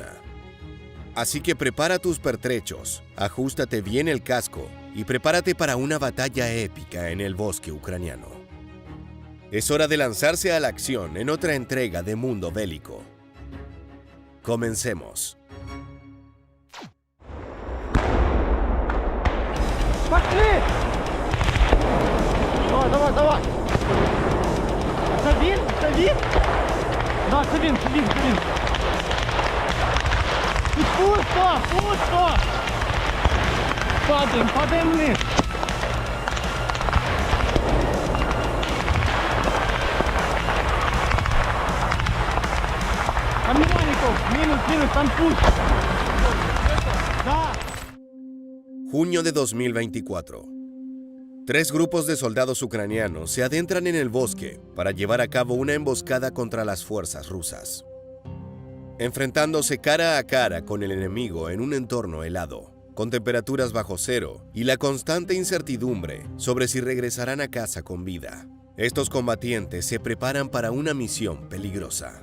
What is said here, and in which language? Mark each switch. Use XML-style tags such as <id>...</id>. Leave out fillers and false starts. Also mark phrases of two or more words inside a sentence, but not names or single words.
<es>Así que prepara tus pertrechos, ajústate bien el casco y prepárate para una batalla épica en el bosque ucraniano. Es hora de lanzarse a la acción en otra entrega de Mundo Bélico. Comencemos.</es> <ru>Давай, давай! Садин! Да, садин! Тут пусто! Падаем вниз! Там минус, там пусто! Да!</ru> <es>Junio de 2024. 3 grupos de soldados ucranianos se adentran en el bosque para llevar a cabo una emboscada contra las fuerzas rusas. Enfrentándose cara a cara con el enemigo en un entorno helado, con temperaturas bajo cero y la constante incertidumbre sobre si regresarán a casa con vida, estos combatientes se preparan para una misión peligrosa.</es>